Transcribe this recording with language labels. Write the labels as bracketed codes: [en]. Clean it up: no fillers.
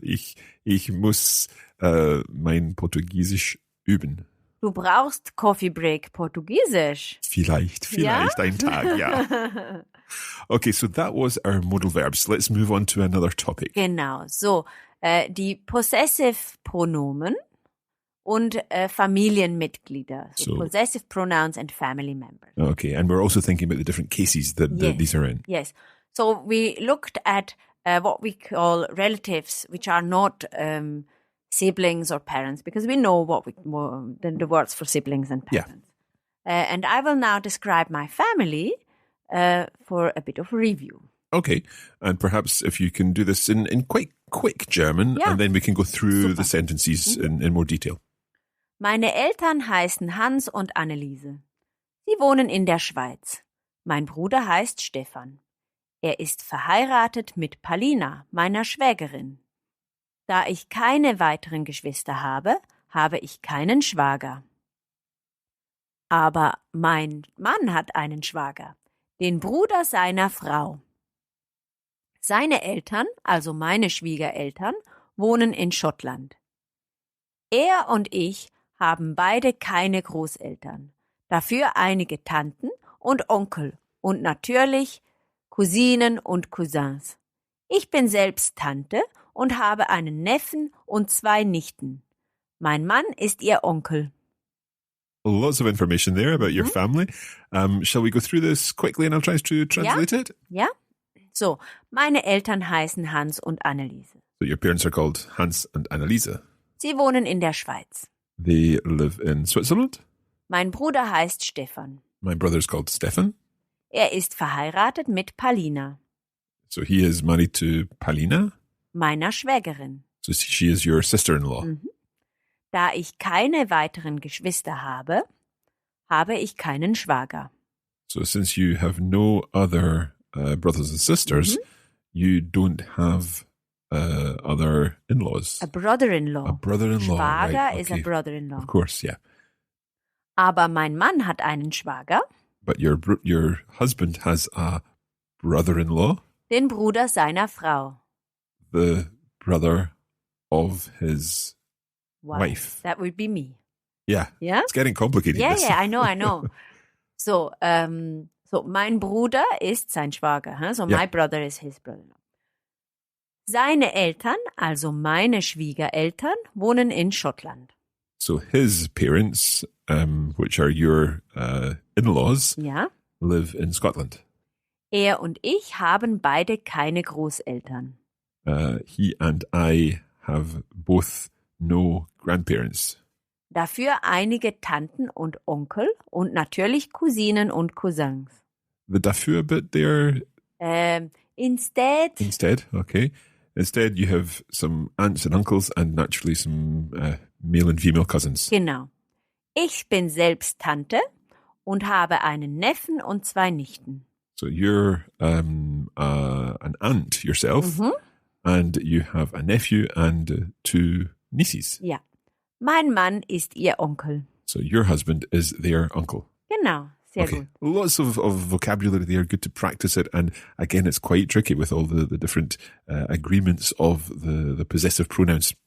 [de] Ich muss mein Portugiesisch üben. Du brauchst Coffee Break Portugiesisch. Vielleicht ein Tag, ja. [en] Okay, so that was our modal verbs. Let's move on to another topic. [de] Genau, so die Possessive Pronomen und Familienmitglieder. [en] So Possessive Pronouns and Family Members. Okay, and we're also thinking about the different cases that these are in. Yes, so we looked at what we call relatives, which are not siblings or parents, because we know the words for siblings and parents. Yeah. And I will now describe my family for a bit of review. Okay, and perhaps if you can do this in quite quick German, and then we can go through the sentences in more detail. [de] Meine Eltern heißen Hans und Anneliese. Sie wohnen in der Schweiz. Mein Bruder heißt Stefan. Er ist verheiratet mit Palina, meiner Schwägerin. Da ich keine weiteren Geschwister habe, habe ich keinen Schwager. Aber mein Mann hat einen Schwager, den Bruder seiner Frau. Seine Eltern, also meine Schwiegereltern, wohnen in Schottland. Er und ich haben beide keine Großeltern, dafür einige Tanten und Onkel und natürlich Cousinen und Cousins. Ich bin selbst Tante und habe einen Neffen und 2 Nichten. Mein Mann ist ihr Onkel. [en] Lots of information there about your family. Shall we go through this quickly and I'll try to translate it? [de] Ja. So, meine Eltern heißen Hans und Anneliese. [en] So your parents are called Hans and Anneliese. [de] Sie wohnen in der Schweiz. [en] They live in Switzerland. [de] Mein Bruder heißt Stefan. [en] My brother is called Stefan. [de] Er ist verheiratet mit Palina. [en] So he is married to Palina. [de] Meiner Schwägerin. [en] So she is your sister-in-law. Da ich keine weiteren Geschwister habe, habe ich keinen Schwager. So since you have no other brothers and sisters, you don't have other in-laws. A brother-in-law. A brother-in-law. [de] Schwager [en] right, is a brother-in-law. Of course, yeah. [de] Aber mein Mann hat einen Schwager. [en] But your husband has a brother-in-law. [de] Den Bruder seiner Frau. [en] The brother of his wife. That would be me. Yeah. Yeah? It's getting complicated. Yeah, I know. So, [de] mein Bruder ist sein Schwager. [en] Huh? So my brother is his brother-in-law. [de] Seine Eltern, also meine Schwiegereltern, wohnen in Schottland. [en] So his parents, which are your in-laws, [de] Ja. [en] live in Scotland. [de] Er und ich haben beide keine Großeltern. [en] He and I have both no grandparents. [de] Dafür einige Tanten und Onkel und natürlich Cousinen und Cousins. [en] The dafür bit there Instead, okay. Instead, you have some aunts and uncles and naturally some male and female cousins. [de] genau. Ich bin selbst Tante und habe einen Neffen und 2 Nichten. [en] So you're an aunt yourself, and you have a nephew and 2 nieces. [de] Ja. Mein Mann ist ihr Onkel. [en] So your husband is their uncle. [de] Genau, sehr [en] Okay, [de] gut. [en] lots of vocabulary there. Good to practice it. And again, it's quite tricky with all the different agreements of the possessive pronouns